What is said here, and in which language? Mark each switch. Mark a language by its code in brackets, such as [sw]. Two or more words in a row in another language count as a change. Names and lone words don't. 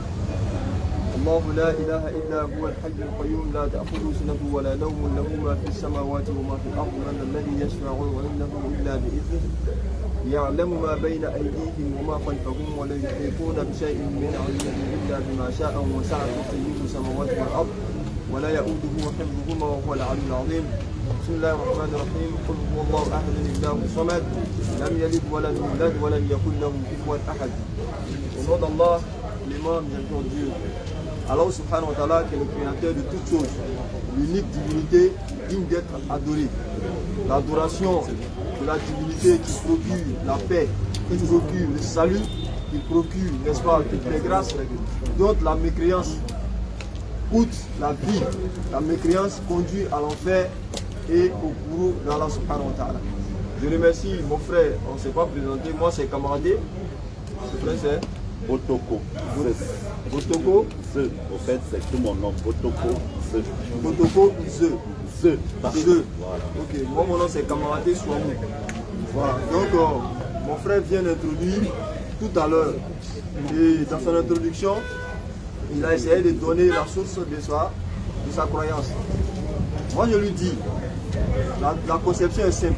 [ar] الله لا إله إلا هو الحي القيوم لا تأخذه سنة ولا نوم له ما في السماوات وما في الأرض من الذي يشفع عنده إلا بإذنه يعلم ما بين أيديهم وما خلفهم ولا يحيطون بشيء من علمه إلا بما شاء وسع كرسيه السماوات والأرض ولا يؤوده حفظهما وهو العلي العظيم بسم الله الرحمن الرحيم قل هو الله أحد الله الصمد لم يلد ولم يولد ولم يكن له كفوا أحد. [fr] Au nom d'Allah, l'imam bientôt Dieu. [ar] الله سبحانه وتعالى [fr] qui est le créateur de toutes choses, l'unique divinité digne d'être adorée. L'adoration de la divinité qui procure la paix, qui procure le salut, qui procure, n'est-ce pas, toutes les grâces, dont la mécréance coûte la vie. La mécréance conduit à l'enfer et au bourreau d'Allah [ar] سبحانه وتعالى. [fr] Je remercie mon frère, on ne s'est pas présenté, moi c'est Kamaradé, ce frère c'est Botoko. Botoko. Ze. Au fait, c'est tout mon nom. Botoko. Ze. Botoko. Ze. Ze. Ze. Voilà. Ok. Moi, mon nom c'est Kamaradé Souamou. Voilà. Donc, mon frère vient d'introduire tout à l'heure. Et dans son introduction, il a essayé de donner la source de sa croyance. Moi, je lui dis, la conception est simple.